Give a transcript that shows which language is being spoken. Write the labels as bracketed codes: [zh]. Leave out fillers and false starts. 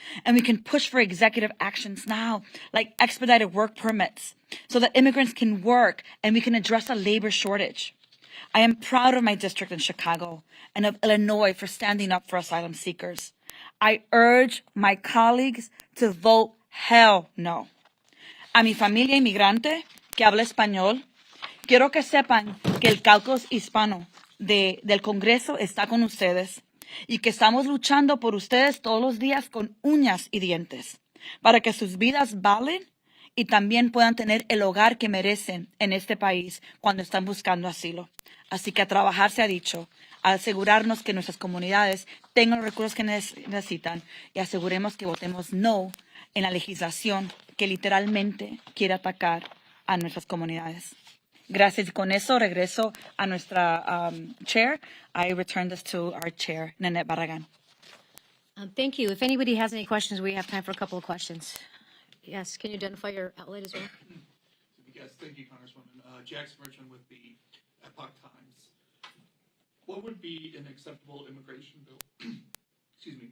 [en] And we can push for executive actions now, like expedited work permits, so that immigrants can work and we can address a labor shortage. I am proud of my district in Chicago and of Illinois for standing up for asylum seekers. I urge my colleagues to vote hell no. [es] A mi familia inmigrante que habla español, quiero que sepan que el caucus hispano del Congreso está con ustedes y que estamos luchando por ustedes todos los días con uñas y dientes para que sus vidas valen y también puedan tener el hogar que merecen en este país cuando están buscando asilo. Así que a trabajar se ha dicho, a asegurarnos que nuestras comunidades tengan los recursos que necesitan y aseguremos que votemos no en la legislación que literalmente quiere atacar a nuestras comunidades. Gracias. Y con eso regreso a nuestra chair. [en] I return this to our chair, Nanette Barragan. Thank you. If anybody has any questions, we have time for a couple of questions. Yes, can you identify your outlet as well? Yes, thank you, Congresswoman. Jackson Richmond with the Epoch Times. What would be an acceptable immigration bill? Excuse me.